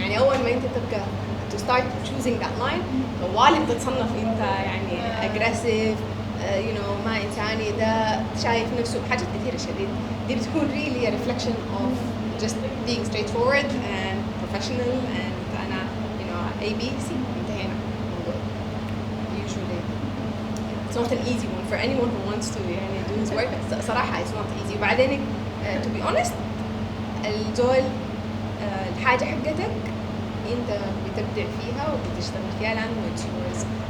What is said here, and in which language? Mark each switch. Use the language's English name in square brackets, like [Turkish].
[Arabic] يعني أول ما أنت تبقى [English] to start choosing that line [Arabic] طوالي بتتصنف أنت يعني aggressive, you know ما إنساني، ده شايف نفسه حاجات كثيرة شديد. دي بتكون [English] really a reflection of just being straightforward and professional and أنا you know [Arabic] ABC انتهينا الموضوع. [English] Usually it's not an easy one for anyone who wants to [Arabic] يعني [English] do his work. [Arabic] صراحة [English] it's not easy. [Arabic] وبعدين [English] to be honest [Arabic] الزول الحاجة حقتك أنت بتبدع فيها وبتشتغل فيها لأنه [English] it's yours.